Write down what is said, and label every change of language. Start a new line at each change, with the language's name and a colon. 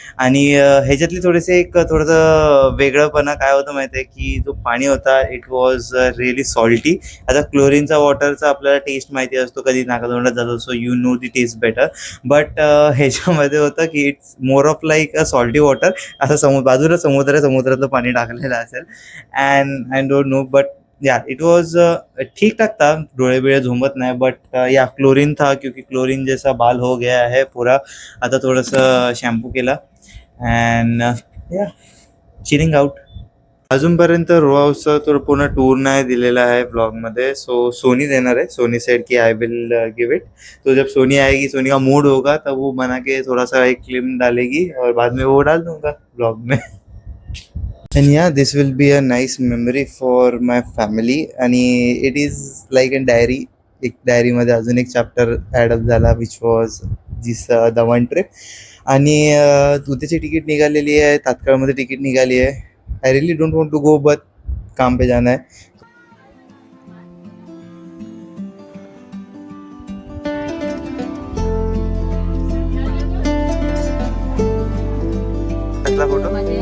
Marathi: आणि ह्याच्यातली थोडेसे एक थोडंसं वेगळंपणा काय होतं माहिती आहे की जो पाणी होता
English: It was really salty.
Marathi: आता क्लोरीनचा वॉटरचा आपल्याला टेस्ट माहिती असतो, कधी नाकातोंडात जातो,
English: So you know the taste better. But
Marathi: ह्याच्यामध्ये होतं की
English: It's more of like a salty water.
Marathi: असं बाजूला समुद्र आहे, समुद्रातलं पाणी टाकलेलं असेल.
English: and I don't know but yeah it was
Hindi: ठीक ठाक था.
Marathi: डोळे बिळे झुंबत नाही,
Hindi: बट या क्लोरीन था क्योंकि क्लोरीन जैसा बाल हो गया है पूरा.
Marathi: आता थोडंसं शॅम्पू केला
English: And yeah chilling out.
Marathi: अजूनपर्यंत रो हाऊसचा तो पूर्ण टूर नाही दिलेला आहे ब्लॉगमध्ये.
English: so Soni
Marathi: देणार
English: है. सोनी सेड कि I will give it.
Hindi: तो जब सोनी आएगी, सोनी का मूड होगा तब वो बना के थोड़ा सा एक क्लिप डालेगी और बाद में वो डाल दूंगा ब्लॉग में.
English: And yeah, this will be a nice memory for my family.
Marathi: आणि
English: It is like a diary.
Marathi: एक डायरीमध्ये अजून एक चॅप्टर ॲडअप झाला
English: Which was this Daman trip.
Marathi: आणि उद्याची तिकीट निघालेली आहे, तात्काळमध्ये तिकीट निघाली आहे.
English: I really don't want to go but
Hindi: काम पे जाना है.
Marathi: कसला फोटो?